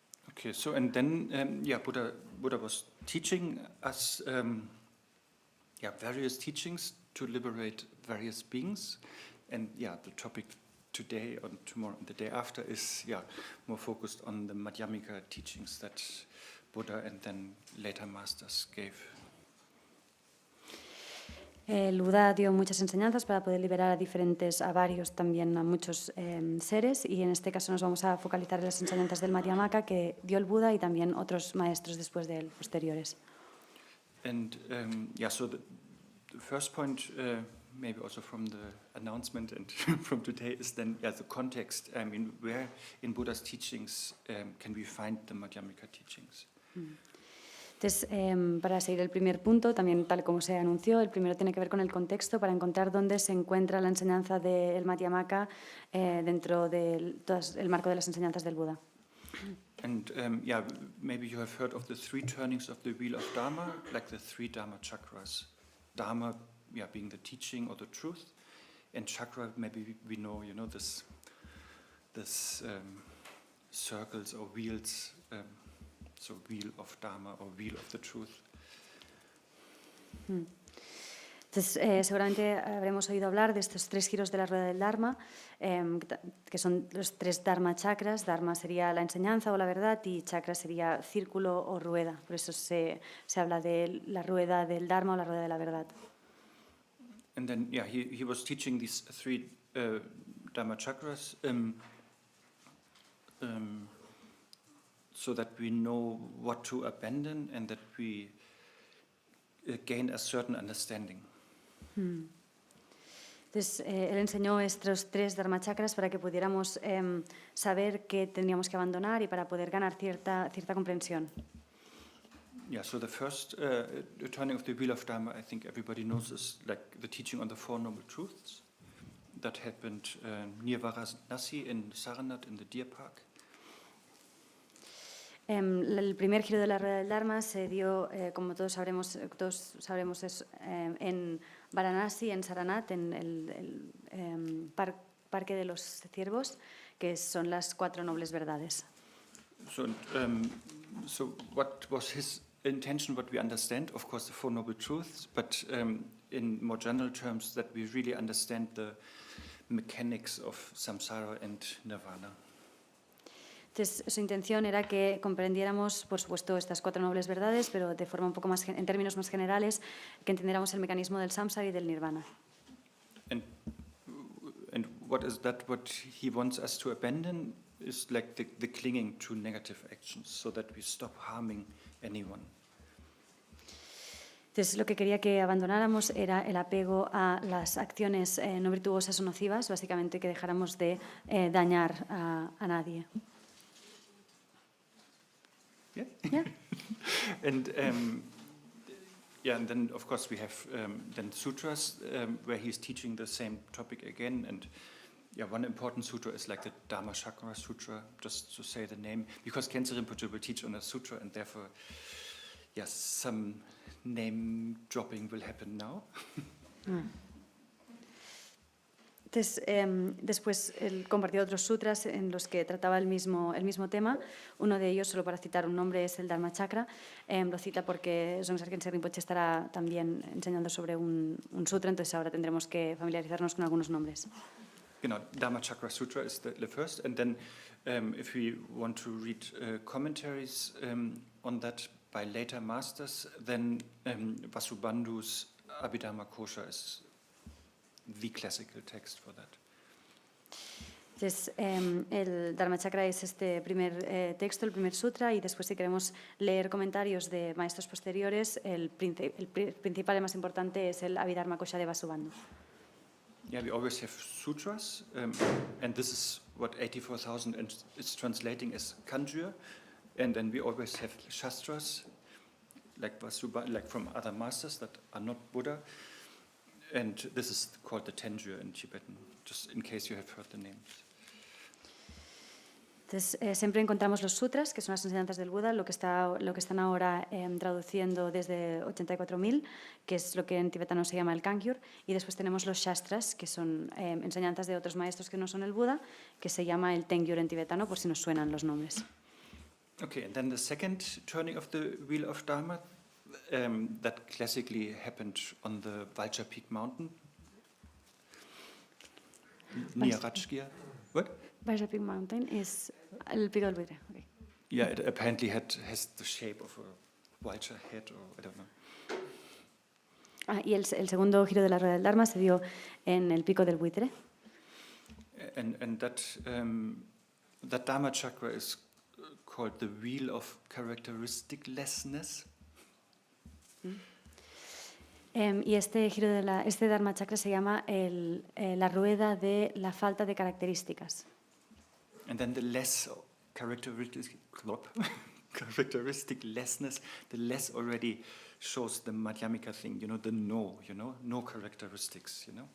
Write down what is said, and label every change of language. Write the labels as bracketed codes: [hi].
[en] Okay, so and then Buddha was teaching us various teachings to liberate various beings, and the topic today or tomorrow and the day after is more focused on the Madhyamika teachings that Buddha and then later masters gave. [es] El Buda dio muchas enseñanzas para poder liberar a varios, también a muchos seres, y en este caso nos vamos a focalizar en las enseñanzas del Madhyamaka que dio el Buda y también otros maestros después de él, posteriores. [en] And so the first point, maybe also from the announcement and from today, is then the context. I mean, where in Buddha's teachings can we find the Madhyamika teachings? [es] Entonces, para seguir el primer punto, también tal como se anunció, el primero tiene que ver con el contexto, para encontrar dónde se encuentra la enseñanza del Madhyamaka dentro del el marco de las enseñanzas del Buda. [en] And maybe you have heard of the three turnings of the wheel of Dharma, like the three Dharma chakras. Dharma, being the teaching or the truth, and chakra, maybe we know, you know, this circles or wheels. So wheel of Dharma or wheel of the truth. [es] Entonces, seguramente habremos oído hablar de estos tres giros de la rueda del Dharma, que son los tres Dharma chakras. Dharma sería la enseñanza o la verdad, y chakra sería círculo o rueda. Por eso se habla de la rueda del Dharma o la rueda de la verdad. [en] And then, he was teaching these three Dharma chakras so that we know what to abandon and that we gain a certain understanding. [es] Entonces, él enseñó estos tres Dharma chakras para que pudiéramos saber qué tendríamos que abandonar y para poder ganar cierta comprensión. [en] Yeah, so the first turning of the wheel of Dharma, I think everybody knows, is like the teaching on the Four Noble Truths that happened near Varanasi in Saranath in the deer park. [es] El primer giro de la rueda del Dharma se dio, como todos sabremos es, en Varanasi, en Saranath, en el Parque de los Ciervos, que son las cuatro nobles verdades. [en] So what was his intention, what we understand? Of course, the Four Noble Truths, but in more general terms, that we really understand the mechanics of samsara and nirvana. [es] Entonces, su intención era que comprendiéramos, por supuesto, estas cuatro nobles verdades, pero de forma un poco más, en términos más generales, que entendiéramos el mecanismo del samsara y del nirvana. [en] And what is that? What he wants us to abandon is like the clinging to negative actions, so that we stop harming anyone. [es] Entonces, lo que quería que abandonáramos era el apego a las acciones no virtuosas o nocivas, básicamente que dejáramos de dañar a nadie. [en] Yeah? Yeah. And and then of course we have then sutras where he's teaching the same topic again. And one important sutra is like the Dhammacakra Sutra, just to say the name, because Khyentse Rinpoche will teach on a sutra, and therefore, some name dropping will happen now. [es] Entonces, después él compartió otros sutras en los que trataba el mismo tema. Uno de ellos, solo para citar un nombre, es el Dhammacakra. Lo cita porque Zongzar Khyentse Rinpoche estará también enseñando sobre un sutra, entonces ahora tendremos que familiarizarnos con algunos nombres. [de] Genau, [en] Dhammacakra Sutra is the first, and then if we want to read commentaries on that by later masters, then Vasubandhu's Abhidharma Kosha is the classical text for that. [es] Entonces, el Dhammacakra es este primer texto, el primer sutra, y después si queremos leer comentarios de maestros posteriores, el principal y más importante es el Abhidharma Kosha de Vasubandhu. [en] Yeah, we always have sutras, and this is what 84,000 is translating as Kanjur, and then we always have shastras, like from other masters that are not Buddha. And this is called the Tenjur in Tibetan, just in case you have heard the names. [es] Entonces, siempre encontramos los sutras, que son las enseñanzas del Buda, lo que están ahora traduciendo desde 84.000, que es lo que en tibetano se llama el Kangyur, y después tenemos los shastras, que son enseñanzas de otros maestros que no son el Buda, que se llama el Tengyur en tibetano, por si nos suenan los nombres. [en] Okay, and then the second turning of the Wheel of Dharma, that classically happened on the Vulture Peak Mountain, near Rajgir. What? Vulture Peak Mountain is [es] el pico del buitre. [en] Okay. Yeah, it apparently has the shape of a vulture head, or I don't know. [es] Y el segundo giro de la rueda del Dharma se dio en el pico del buitre. [en] And that Dhammacakra is called the Wheel of Characteristiclessness. [es] Y este giro este Dhammacakra se llama la rueda de la falta de características. [en] And then the less characteristiclessness, the less already shows the Madhyamika thing, the no characteristics,